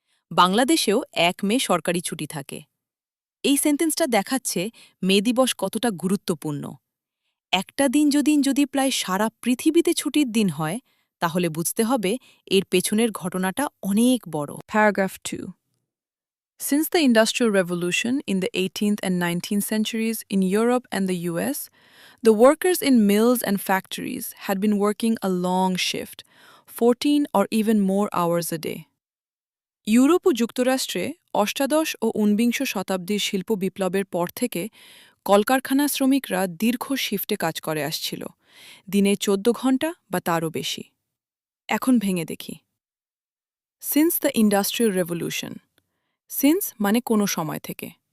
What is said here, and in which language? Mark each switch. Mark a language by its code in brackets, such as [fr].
[bn] বাংলাদেশেও 1 মে সরকারি ছুটি থাকে। এই সেন্টেন্সটা দেখাচ্ছে মে দিবস কতটা গুরুত্বপূর্ণ। একটা দিন যদি প্রায় সারা পৃথিবীতে ছুটির দিন হয়, তাহলে বুঝতে হবে এর পেছনের ঘটনাটা অনেক বড়। [en] Paragraph 2. Since the Industrial Revolution in the 18th and 19th centuries in Europe and the US, the workers in mills and factories had been working a long shift, 14 or even more hours a day. [bn] Europe ও যুক্তরাষ্ট্রে অষ্টাদশ ও ঊনবিংশ শতাব্দীর শিল্প বিপ্লবের পর থেকে কলকারখানা শ্রমিকরা দীর্ঘ শিফটে কাজ করে আসছিল, দিনে 14 ঘণ্টা বা তারও বেশি। এখন ভেঙে দেখি। [en] Since the industrial revolution. [bn] Since মানে কোনো সময় থেকে।